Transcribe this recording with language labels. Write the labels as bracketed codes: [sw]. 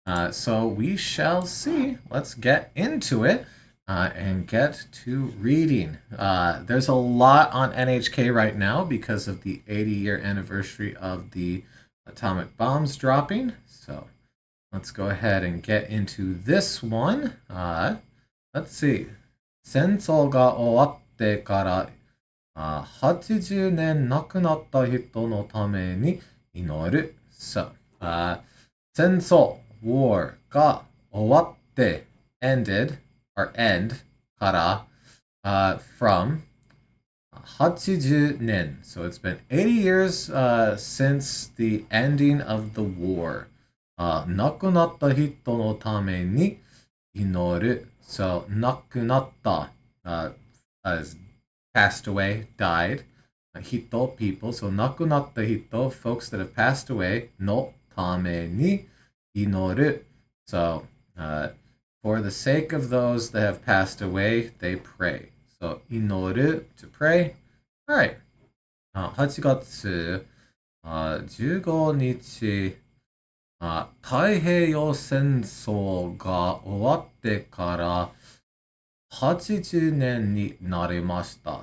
[en] So we shall see. Let's get into it. And get to reading. There's a lot on NHK right now because of the 80-year anniversary of the atomic bombs dropping. So let's go ahead and get into this one. Let's see. [ja] 戦争が終わってから80年亡くなった人のために祈る。 [en] So, 戦争 war [ja] が終わって [en] ended or end, kara, from 80 nen. So it's been 80 years since the ending of the war. [ja] 亡くなった人のために祈る. [en] So 亡くなった as passed away, died. Hito, people. So [ja] 亡くなった人, [en] folks that have passed away, no [ja] ために祈る. [en] So for the sake of those that have passed away, they pray. So, inoru, to pray. All right. [ja] 8月15日、太平洋戦争が終わってから80年になりました。